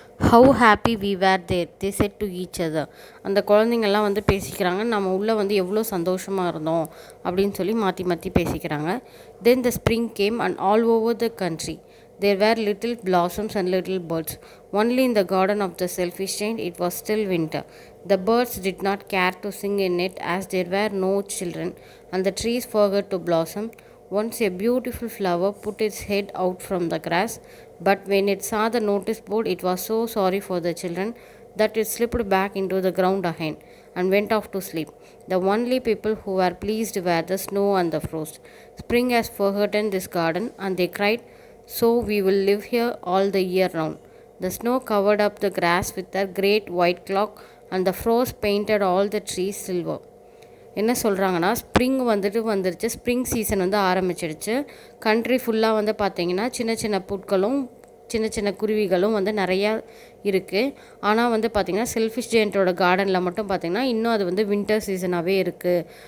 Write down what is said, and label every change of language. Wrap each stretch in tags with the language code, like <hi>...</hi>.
<en>How happy we were there they said to each other.</en> <ta>அந்த குழந்தைங்கள்லாம் வந்து பேசிக்கிறாங்க, நம்ம உள்ளே வந்து எவ்வளோ சந்தோஷமாக இருந்தோம் அப்படின்னு சொல்லி மாற்றி மாற்றி பேசிக்கிறாங்க.</ta> <en>Then the spring came and all over the country there were little blossoms and little birds. Only in the garden of the selfish giant it was still winter. The birds did not care to sing in it as there were no children, and the trees forgot to blossom. Once a beautiful flower put its head out from the grass, but when it saw the notice board, it was so sorry for the children that it slipped back into the ground again and went off to sleep. The only people who were pleased were the snow and the frost. Spring has forgotten this garden, and they cried, so we will live here all the year round. The snow covered up the grass with a great white cloak, and the frost painted all the trees silver.</en> <ta>என்ன சொல்கிறாங்கன்னா, spring வந்துருச்சு, spring season வந்து ஆரம்பிச்சிடுச்சு. Country ஃபுல்லாக வந்து பார்த்திங்கன்னா சின்ன சின்ன புட்களும் சின்ன சின்ன குருவிகளும் வந்து நிறையா இருக்குது. ஆனால் வந்து பார்த்திங்கன்னா செல்ஃபிஷ் ஜெயண்ட்டோட கார்டனில் மட்டும் பார்த்திங்கன்னா இன்னும் அது வந்து வின்டர் சீசனாகவே இருக்குது.</ta>